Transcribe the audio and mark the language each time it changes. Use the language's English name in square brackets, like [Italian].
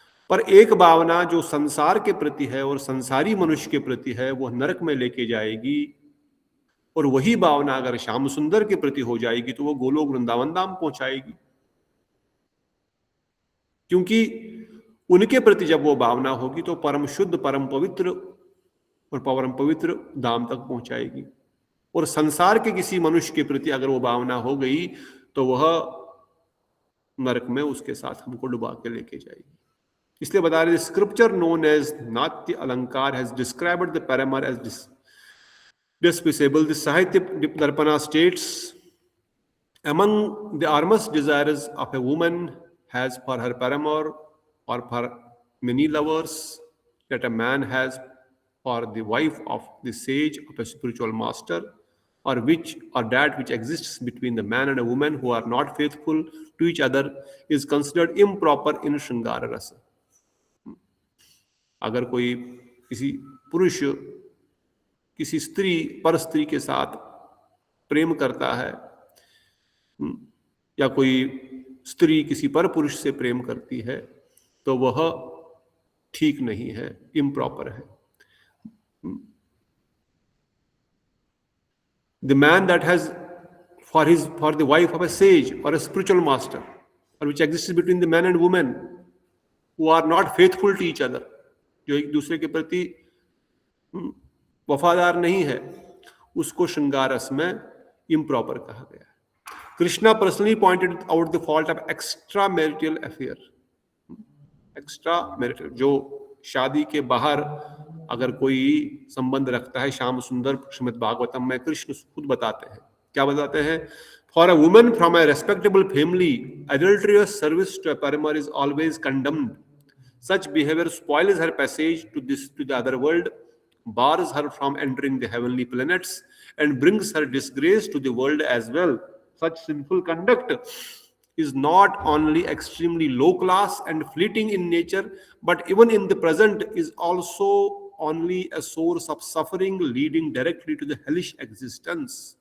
[Hindi] पर एक भावना जो संसार के प्रति है और संसारी मनुष्य के प्रति है वह नरक में लेके जाएगी, और वही भावना अगर श्याम सुंदर के प्रति हो जाएगी तो वो गोलोक वृंदावन धाम पहुंचाएगी, क्योंकि उनके प्रति जब वो भावना होगी तो परम शुद्ध, परम पवित्र और परम पवित्र धाम तक पहुंचाएगी। और संसार के किसी मनुष्य के प्रति अगर वो भावना हो गई तो वह नरक में उसके साथ हमको डुबा के लेके जाएगी। इसलिए बता रहे [English] Scripture known as Natya Alankar has described the paramour as despicable. The Sahitya Darpana states, among the earnest desires of a woman has for her paramour or for many lovers, that a man has for the wife of the sage of a spiritual master, or that which exists between the man and a woman who are not faithful to each other, is considered improper in Shringara Rasa. [Hindi] अगर कोई किसी पुरुष किसी स्त्री पर स्त्री के साथ प्रेम करता है, या कोई स्त्री किसी पर पुरुष से प्रेम करती है, तो वह ठीक नहीं है, इम्प्रॉपर है। [English] the man that has for the wife of a sage or a spiritual master, or which exist between the man and women who are not faithful to each other, [Hindi] जो एक दूसरे के प्रति वफादार नहीं है, उसको श्रृंगार रस में इम्प्रॉपर कहा गया है। [English] Krishna personally pointed out the fault of extra marital affair. [Hindi] Extra marital, जो शादी के बाहर अगर कोई संबंध रखता है, श्याम सुंदर श्रीमद् भागवतम में कृष्ण खुद बताते हैं, क्या बताते हैं? [English] For a woman from a respectable family, adulterous service to a paramour is always condemned. Such behavior spoils her passage to the other world, bars her from entering the heavenly planets, and brings her disgrace to the world as well. Such sinful conduct is not only extremely low class and fleeting in nature, but even in the present is also only a source of suffering leading directly to the hellish existence.